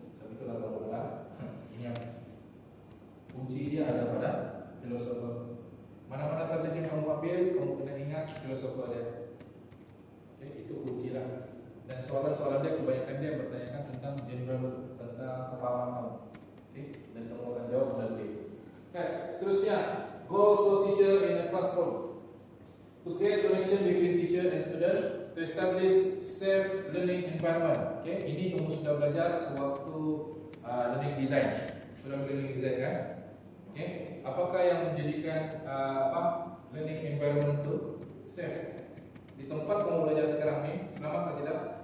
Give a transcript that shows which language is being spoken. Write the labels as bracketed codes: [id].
[ms] Sebab itulah kalau ingat kunci dia ada pada filosofer. Mana-mana subjek yang kamu ambil, kamu kena ingat filosofer dia. Okay, itu kunci lah. Dan soalan-soalan dia kebanyakan dia bertanyakan tentang general, tentang kepahaman kamu. Okay, dan kamu akan jawab melalui itu. [en] Okay, seterusnya, goals for teacher in a classroom. To create connection between teacher and student, to establish safe learning environment. [ms] Okay, ini kamu sudah belajar sewaktu learning design. Sudah learning design kan? Okay, apakah yang menjadikan learning environment itu safe? Di tempat kamu belajar sekarang ni, selamat atau tidak?